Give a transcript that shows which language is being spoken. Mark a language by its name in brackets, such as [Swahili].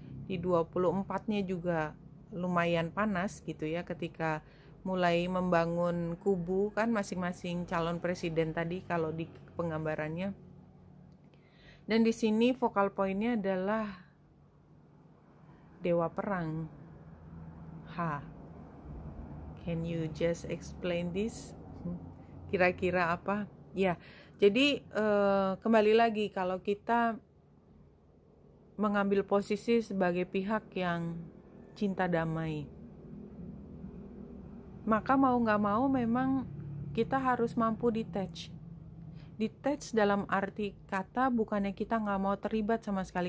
[Indonesian] Di 24-nya juga lumayan panas gitu ya, ketika mulai membangun kubu kan masing-masing calon presiden tadi kalau di penggambarannya. Dan di sini focal point-nya adalah dewa perang. [English] Can you just explain this? [Indonesian] kira-kira apa ya. Jadi kembali lagi, kalau kita mengambil posisi sebagai pihak yang cinta damai, maka mau nggak mau memang kita harus mampu detach dalam arti kata bukannya kita nggak mau terlibat sama sekali.